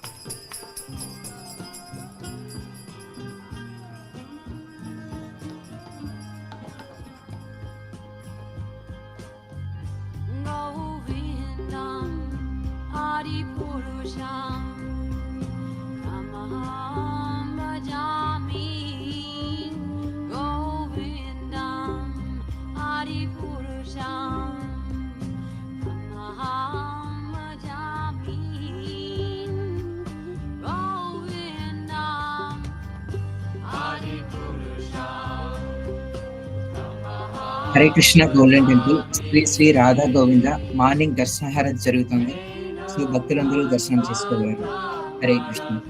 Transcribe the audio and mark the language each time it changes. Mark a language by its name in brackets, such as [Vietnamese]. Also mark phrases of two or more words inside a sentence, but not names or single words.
[Sanskrit] गोविन्दम् आदिपुरुषं तमहं भजामि, गोविन्दम् आदिपुरुषम् तमहं भजामि, गोविन्दम् आदिपुरुषम्. [Telugu] హరే కృష్ణ గోల్డెన్ టెంపుల్ శ్రీ రాధా గోవింద మార్నింగ్ దర్శనహారం జరుగుతుంది. సో భక్తులందరూ దర్శనం చేసుకోగలరు. హరే కృష్ణ.